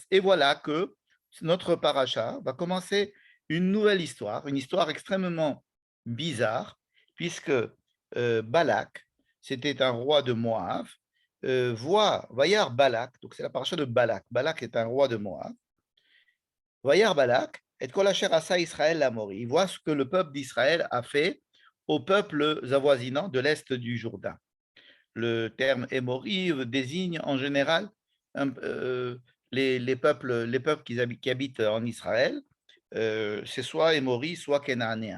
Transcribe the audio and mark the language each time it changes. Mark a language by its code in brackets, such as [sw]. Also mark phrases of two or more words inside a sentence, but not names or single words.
[fr] Et voilà que notre paracha va commencer une nouvelle histoire, une histoire extrêmement bizarre, puisque Balak, c'était un roi de Moab, voit Vayar Balak, donc c'est la paracha de Balak. Balak est un roi de Moab. [he] וירא בלק את כל אשר עשה ישראל לאמורי. [fr] Il voit ce que le peuple d'Israël a fait aux peuples avoisinants de l'est du Jourdain. Le terme Émori désigne en général les peuples qui habitent en Israël. C'est soit Émori, soit Kénanéen.